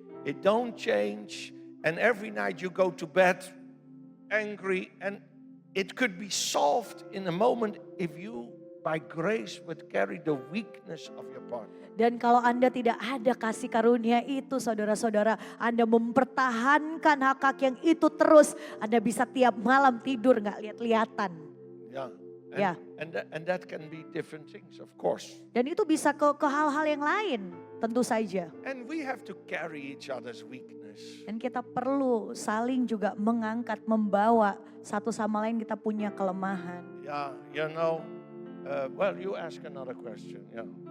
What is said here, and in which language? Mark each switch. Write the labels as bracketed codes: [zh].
[en] It don't change, and every night you go to bed angry, and it could be solved in a moment if you by grace would carry the weakness of your partner. [id] Dan kalau Anda tidak ada kasih karunia itu saudara-saudara, Anda mempertahankan hak-hak yang itu terus, Anda bisa tiap malam tidur gak lihat-lihatan. [en] Yeah. Yeah. And that can be different things, of course. [id] Dan itu bisa ke hal-hal yang lain, tentu saja. [en] And we have to carry each other's weakness. [id] Dan kita perlu saling juga mengangkat, membawa satu sama lain, kita punya kelemahan. [en] Yeah, you know, well, you ask another question, yeah.